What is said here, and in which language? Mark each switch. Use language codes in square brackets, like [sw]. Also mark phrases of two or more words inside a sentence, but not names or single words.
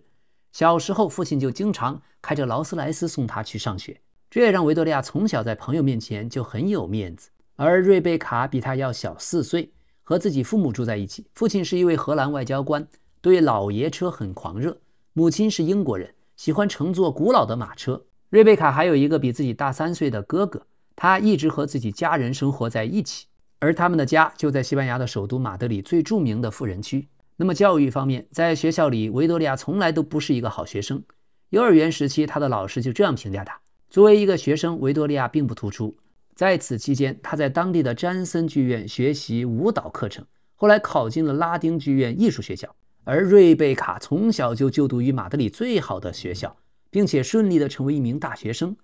[zh] 小時候父親就經常開着勞斯萊斯送她去上學，這也讓維多利亞從小在朋友面前就很有面子。而瑞貝卡比她要小4歲，和自己父母住在一起，父親是一位荷蘭外交官，對老爺車很狂熱，母親是英國人，喜歡乘坐古老的馬車。瑞貝卡還有一個比自己大3 歲的哥哥，他一直和自己家人生活在一起，而他們的家就在西班牙的首都馬德里最著名的富人區。那麼教育方面，在學校裡維多利亞從來都不是一個好學生。幼兒園時期，他的老師就這樣評價他：作為一個學生，維多利亞並不突出。在此期間，他在當地的詹森劇院學習舞蹈課程，後來考進了拉丁劇院藝術學校。而瑞貝卡從小就就讀於馬德里最好的學校，並且順利地成為一名大學生。